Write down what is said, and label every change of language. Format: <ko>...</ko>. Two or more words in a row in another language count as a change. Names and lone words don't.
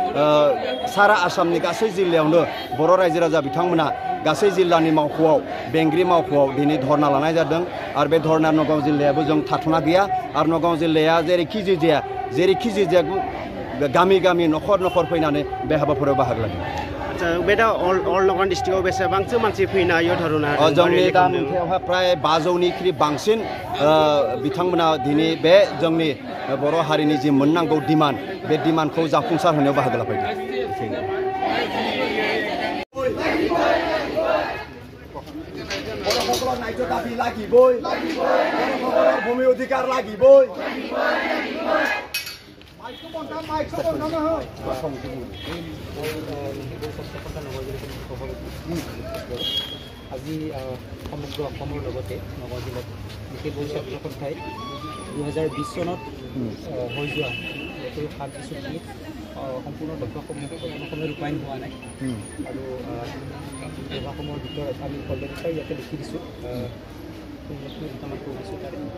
<brx>सारा आसामनि गासै जिल्लायावनो बर' रायजो राजा बिथांमोना गासै जिल्लानि मावख'आव बेंग्रि मावख'आव दिनै धरना लानाय जादों आरो बे धरना नगाव जिल्लायाबो जों थाथ'ना गैया आरो नगाव जिल्लाया जेरैखि जाया गामि गामि न'खर फैनानै बे हाबाफारियाव बाहागो लादों बे दा अल नगाव डिस्ट्रिक्टआव बेसेबांसो मानसि फैनो हायो धरना जोंनि दा नुथायावहाय प्राय 500निख्रुइ बांसिन बिथांमोना दिनै बे जोंनि बर' हारिनि जि मोननांगौ डिमान्ड बे डिमान्डखौ जाफुंसार होनायाव बाहागो लाफैदों</brx> <as>বড়সকলৰ ন্যায্য দাবী লাগিবই বড়সকলৰ ভূমি অধিকাৰ লাগিবই আজি সমগ্ৰ অসমৰ লগতে নগাঁও জিলাত বিশেষ বৈশাখী সন্থাই 2020 চনত হৈ যোৱা শান্তি চুক্তি সম্পূৰ্ণ দফাসমূহ অসমে ৰূপায়ণ হোৱা নাই আৰু দফাসমূহৰ ভিতৰত আমি কলকাতাৰ ইয়াতে লিখি দিছোঁ দুটামান কৈ দিছোঁ তাৰে</as>